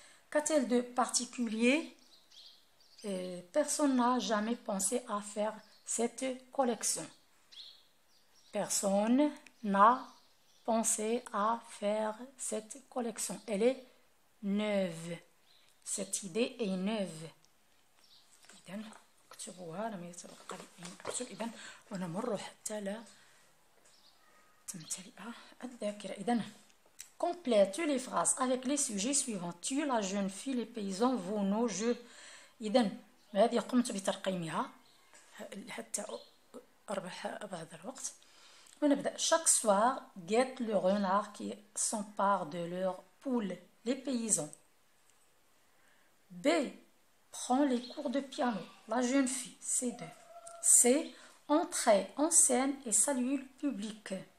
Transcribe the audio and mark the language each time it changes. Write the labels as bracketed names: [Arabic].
[French] Qu'a-t-elle de particulier? Personne n'a jamais pensé à faire cette collection. Personne n'a pensé à faire cette collection. Elle est neuve. Cette idée est neuve. [Arabic] إذن اكتبوها لم يتبقى لي أن أكتب. إذن ونمر حتى لا تمتلئ الذاكرة. [French] إذن complète les phrases avec les sujets suivants. Tu, la jeune fille, les paysans, vous, nos, je. [Arabic] إذن هذه قمت بترقيمها حتى أربح بعض الوقت. ونبدأ. [French] Chaque soir, guette le renard qui s'empare de leur poule, les paysans. B. Prend les cours de piano, la jeune fille, C2. C. Entrer en scène et saluer le public.